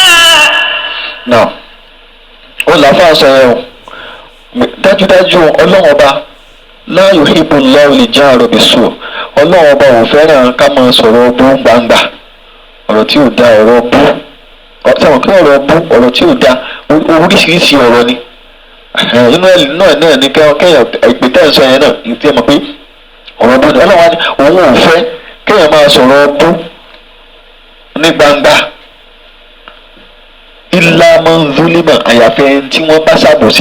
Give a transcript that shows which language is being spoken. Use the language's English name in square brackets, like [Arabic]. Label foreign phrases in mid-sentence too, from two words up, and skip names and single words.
[Yoruba] náà ó làáfàá sọ yẹn o dájúdájú ọlọ́run ọba [Arabic] لا يحب الله الجهر بالسوء' [Yoruba] ọlọ́run ọba ò fẹ́ràn ká máa sọ̀rọ̀ bú gbangba ọ̀rọ̀ tí ò da ọ̀rọ̀ bú sọ̀rọ̀ kí ọ̀rọ̀ bú ọ̀rọ̀ tí ò da oríṣiríṣi ọ̀rọ̀ ni inú ẹ̀ náà ní kẹ́yàn ìpè tẹ́ ń sọ yẹn náà ìtí ẹ̀ mọ̀ pé ọ̀rọ̀ bú ni ọlọ́wà ni òun ò fẹ́ kẹ́yàn máa sọ̀rọ̀ bú ní gbangba [Arabic] إلا من ظلم [Yoruba] àyàfẹ́ tí wọ́n bá ṣàbòsí